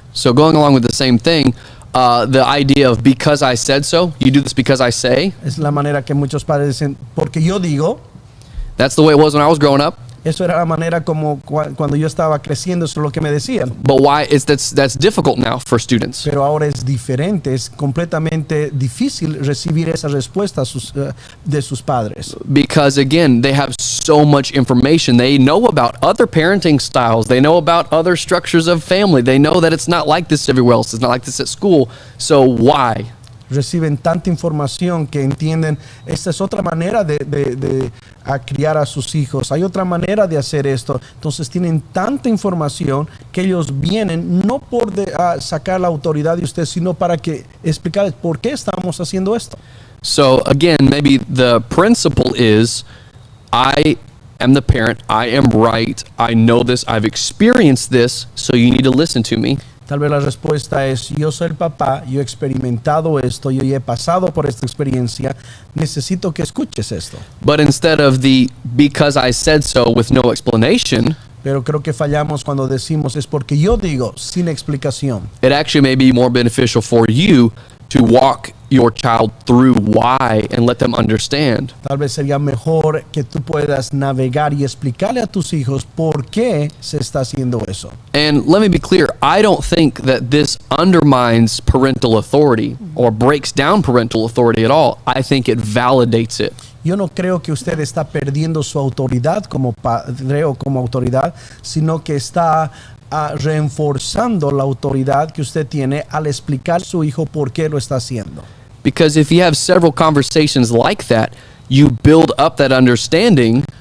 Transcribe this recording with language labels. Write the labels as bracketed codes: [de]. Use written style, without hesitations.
[en] So going along with the same thing, the idea of because I said so, you do this because I say, [es] Es la manera que muchos padres dicen, porque yo digo. [en] that's the way it was when I was growing up. [es] Eso era la manera como cuando yo estaba creciendo, eso es lo que me decían. [en] But why is that's difficult now for students? [es] Pero ahora es diferente, es completamente difícil recibir esa respuesta de sus padres. [en] Because again, they have so much information. They know about other parenting styles. They know about other structures of family. They know that it's not like this everywhere else. It's not like this at school. So why? [es] Reciben tanta información que entienden, esta es otra manera de criar a sus hijos, hay otra manera de hacer esto. Entonces tienen tanta información que ellos vienen no por sacar la autoridad de usted, sino para que explicarles por qué estamos haciendo esto. [en] So again, maybe the principle is, I am the parent, I am right, I know this, I've experienced this, so you need to listen to me. [es] Tal vez la respuesta es, yo soy el papá, yo he experimentado esto, yo he pasado por esta experiencia, necesito que escuches esto. [en] But instead of the because I said so with no explanation, [es] Pero creo que fallamos cuando decimos, es porque yo digo, sin explicación. [en] it actually may be more beneficial for you to walk your child through why and let them understand. [es] Tal vez sería mejor que tú puedas navegar y explicarle a tus hijos por qué se está haciendo eso. [en] And let me be clear, I don't think that this undermines parental authority or breaks down parental authority at all. I think it validates it. [es] Yo no creo que usted está perdiendo su autoridad como padre o como autoridad, sino que está reforzando la autoridad que usted tiene al explicar a su hijo por qué lo está haciendo. [en] Because if you have several conversations like that, you build up that understanding.